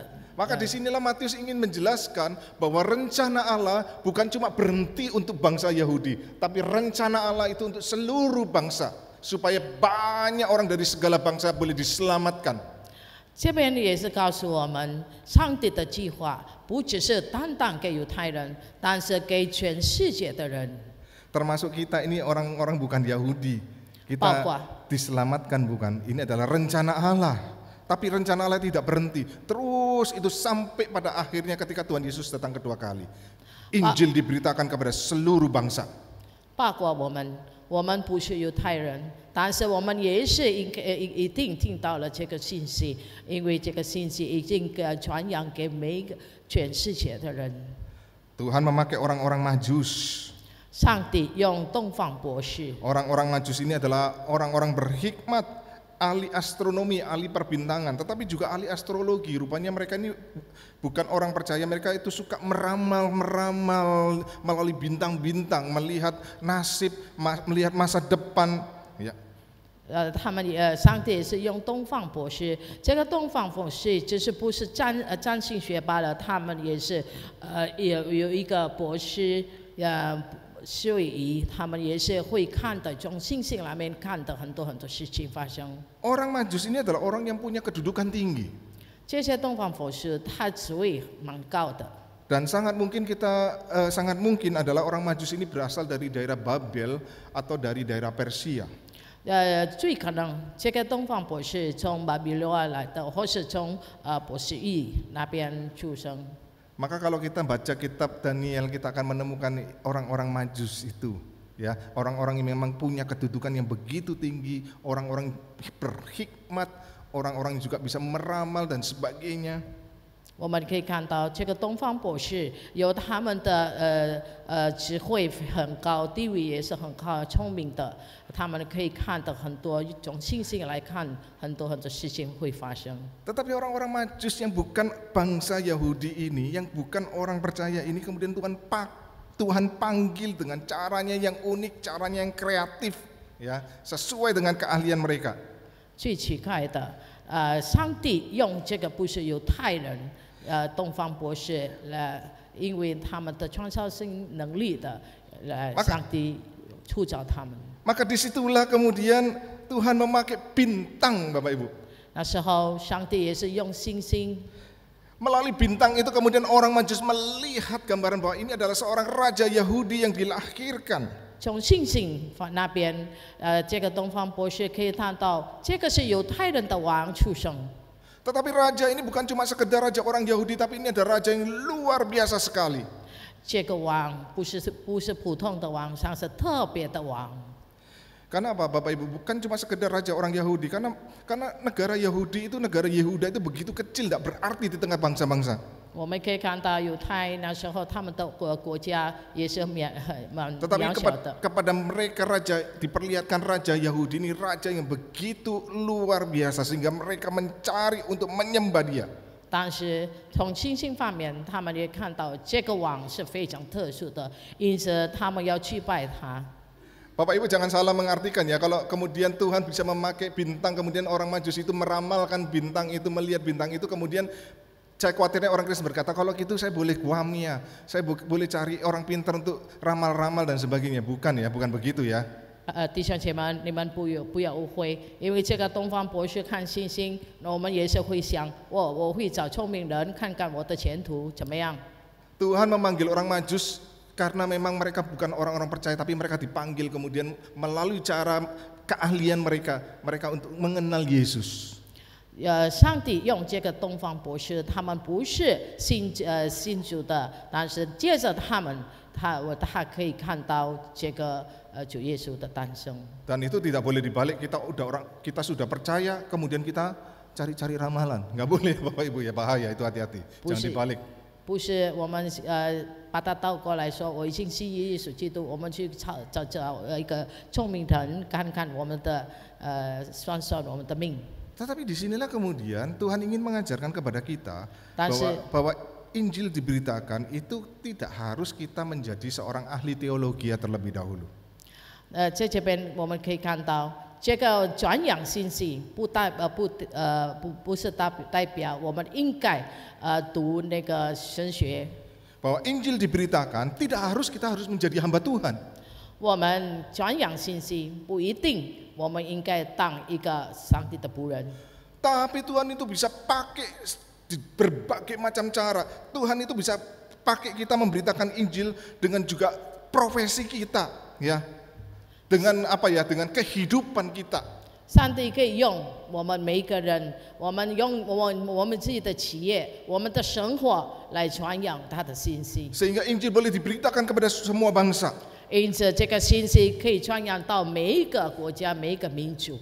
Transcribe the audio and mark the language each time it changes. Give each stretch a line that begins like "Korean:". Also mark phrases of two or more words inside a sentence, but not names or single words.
Indonesian: Maka disinilah Matius ingin menjelaskan bahwa rencana Allah bukan cuma berhenti untuk bangsa Yahudi, tapi rencana Allah itu untuk seluruh bangsa, supaya banyak orang dari segala bangsa boleh diselamatkan.
Chinese: 这边也是告诉我们，上帝的计划不只是单单给犹太人，但是给全世界的人。
Indonesian: Termasuk kita ini orang-orang bukan Yahudi, kita diselamatkan bukan? Ini adalah rencana Allah. Tapi rencana Allah tidak berhenti, terus itu sampai pada akhirnya ketika Tuhan Yesus datang kedua kali. Injil diberitakan kepada seluruh bangsa.
Chinese: 包括我们不是犹太人，但是我们也是一定听到了这个信息，因为这个信息已经传扬给每一个全世界的人。
Indonesian: Tuhan memakai orang-orang Majus.
Chinese: 上帝用东方博士。
Indonesian: Orang-orang Majus ini adalah orang-orang berhikmat, ahli astronomi, ahli perbintangan, tetapi juga ahli astrologi. Rupanya mereka ini bukan orang percaya, mereka itu suka meramal melalui bintang-bintang, melihat nasib, melihat masa depan. Ya.
Chinese: 他们上帝也是用东方博士，这个东方博士就是不是占星学罢了，他们也是有一个博士所以他们也是会看的，从星星那边看的很多事情发生。
Indonesian: Orang Majus ini adalah orang yang punya kedudukan tinggi.
Chinese: 这些东方博士他职位蛮高的。
Indonesian: Dan sangat mungkin adalah orang Majus ini berasal dari daerah Babel atau dari daerah Persia.
Chinese: 最可能这个东方博士从巴比伦来的，或是从波斯语那边出生。
Indonesian: Maka kalau kita baca kitab Daniel, kita akan menemukan orang-orang Majus itu, ya, orang-orang yang memang punya kedudukan yang begitu tinggi, orang-orang berhikmat, orang-orang yang juga bisa meramal dan sebagainya.
Chinese: 我们可以看到，这个东方博士有他们的智慧很高，地位也是很高，聪明的。他们可以看到很多，从星星来看，很多事情会发生。
Indonesian: Tetapi orang-orang Majus yang bukan bangsa Yahudi ini, yang bukan orang percaya ini, kemudian Tuhan panggil dengan caranya yang unik, caranya yang kreatif, ya, sesuai dengan keahlian mereka.
Chinese: 最奇怪的，上帝用这个不是犹太人。东方博士因为他们的创造性能力的，上帝塑造他们。
Indonesian: Maka disitulah kemudian Tuhan memakai bintang, Bapak Ibu.
Chinese: 那时候上帝也是用星星。
Indonesian: Melalui bintang itu kemudian orang Majus melihat gambaran bahwa ini adalah seorang raja Yahudi yang dilahirkan.
Chinese: 从星星那边，这个东方博士可以看到，这个是犹太人的王出生。
Indonesian: Tetapi raja ini bukan cuma sekedar raja orang Yahudi, tapi ini ada raja yang luar biasa sekali.
Chinese: 这个王不是普通的王，像是特别的王。
Indonesian: Karena apa, Bapak Ibu? Bukan cuma sekedar raja orang Yahudi, karena negara Yahudi itu, negara Yehuda itu begitu kecil, tidak berarti di tengah bangsa-bangsa.
Chinese: 我们可以看到犹太那时候他们的国家也是蛮
Indonesian: Tetapi
Chinese: 渺小的。
Indonesian: kepada mereka raja, diperlihatkan raja Yahudi ini raja yang begitu luar biasa sehingga mereka mencari untuk menyembah dia.
Chinese: 但是从星星方面，他们也看到这个王是非常特殊的，因此他们要去拜他。
Indonesian: Bapak Ibu jangan salah mengartikan ya, kalau kemudian Tuhan bisa memakai bintang, kemudian orang Majus itu meramalkan bintang itu, melihat bintang itu, kemudian saya khawatirnya orang Kristen berkata, kalau gitu saya boleh guamia, saya boleh cari orang pintar untuk ramal-ramal dan sebagainya. Bukan ya, bukan begitu ya.
Chinese: 弟兄姐妹，你们不要误会，因为这个东方博士看星星，那我们也是会想，我会找聪明人看看我的前途怎么样。
Indonesian: Tuhan memanggil orang Majus karena memang mereka bukan orang-orang percaya, tapi mereka dipanggil kemudian melalui cara keahlian mereka untuk mengenal Yesus.
Chinese: 上帝用这个东方博士，他们不是信主的，但是借着他他可以看到这个主耶稣的诞生。
Indonesian: Dan itu tidak boleh dibalik, kita sudah percaya kemudian kita cari-cari ramalan. Nggak boleh Bapak Ibu ya, bahaya itu, hati-hati. Jangan dibalik.
Chinese: 不是我们把它倒过来说，我已经信耶稣基督，我们去找一个聪明人看看我们的算我们的命。
Indonesian: Tetapi disinilah kemudian Tuhan ingin mengajarkan kepada kita Tapi- bahwa Injil diberitakan itu tidak harus kita menjadi seorang ahli teologi terlebih dahulu.
Chinese: 在这边我们可以看到，这个转养信息不是代表我们应该读那个神学。
Indonesian: Bahwa Injil diberitakan tidak harus kita harus menjadi hamba Tuhan.
Chinese: 我们转养信息不一定我们应该当一个上帝的仆人。
Indonesian: Tapi Tuhan itu bisa pakai di berbagai macam cara. Tuhan itu bisa pakai kita memberitakan Injil dengan juga profesi kita, ya. Dengan apa ya? Dengan kehidupan kita.
Chinese: 上帝可以用我们每一个人，我们用我们自己的企业，我们的生活来传扬他的信息。
Indonesian: Sehingga Injil boleh diberitakan kepada semua bangsa.
Chinese: 因此，这个信息可以传扬到每一个国家、每一个民族。